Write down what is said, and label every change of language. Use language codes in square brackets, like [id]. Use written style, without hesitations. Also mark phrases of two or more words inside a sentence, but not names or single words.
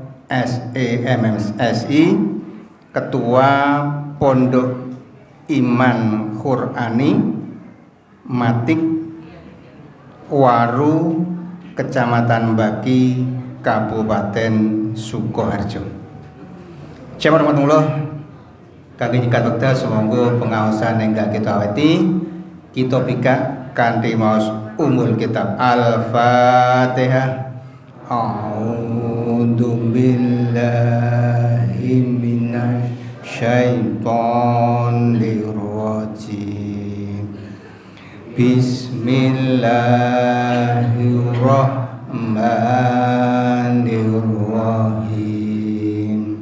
[id] SEMSI, Ketua Pondok Iman Qur'ani Matik Waru, Kecamatan Baki, Kabupaten Sukoharjo. [jv] Jazakumullah kangge nyikat wekdal sumangga pengaosan ingkang kita aweti kita pika kanthi maos [ar] أم الكتاب [jv] Al-Fatihah. [ar] أعوذ بالله من الشيطان الرجيم. بسم الله الرحمن الرحيم.